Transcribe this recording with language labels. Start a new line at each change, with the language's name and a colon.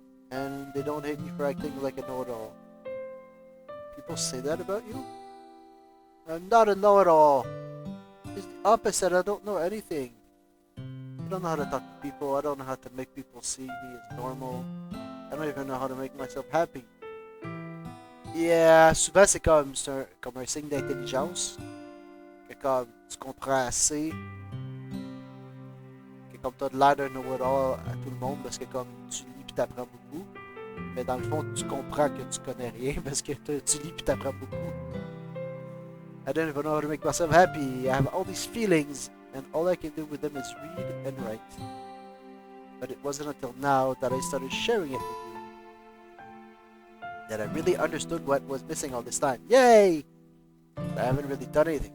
English: And they don't hate me for acting like a know-it-all. People say that about you? I'm not a know-it-all. It's the opposite. I don't know anything. I don't know how to talk to people. I don't know how to make people see me as normal. I don't even know how to make myself happy.
French: Yeah, souvent c'est comme un signe d'intelligence. Que comme tu comprends assez. Que comme t'as de l'air d'un know-it-all à tout le monde parce que comme tu lis pis t'apprends beaucoup. Mais dans le fond, tu comprends que tu connais rien parce que tu lis pis t'apprends beaucoup.
English: I don't even know how to make myself happy. I have all these feelings, and all I can do with them is read and write. But it wasn't until now that I started sharing it with you that I really understood what was missing all this time. Yay! I haven't really done anything.